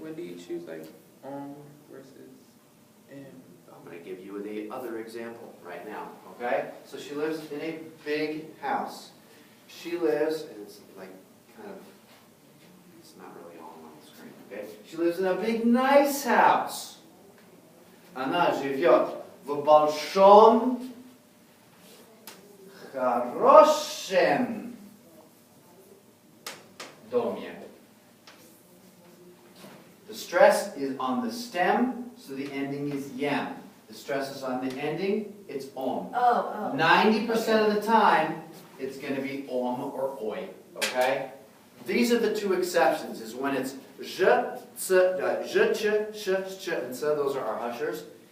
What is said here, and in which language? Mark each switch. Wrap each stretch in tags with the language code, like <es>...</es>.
<en>When do you choose like versus m? I'm going to give you the other example right now, okay? So she lives in a big house. She lives, and it's like kind of, it's not really all on the screen, okay? She lives in a big, nice house.</en> <ru>Она живет в большом, хорошем доме.</ru> <en>The stress is on the stem, so the ending is yem. The stress is on the ending, it's om. 90% of the time, it's going to be om or oi, okay? These are the two exceptions, is when it's zh, ch, sh, and so those are our hushers.</en>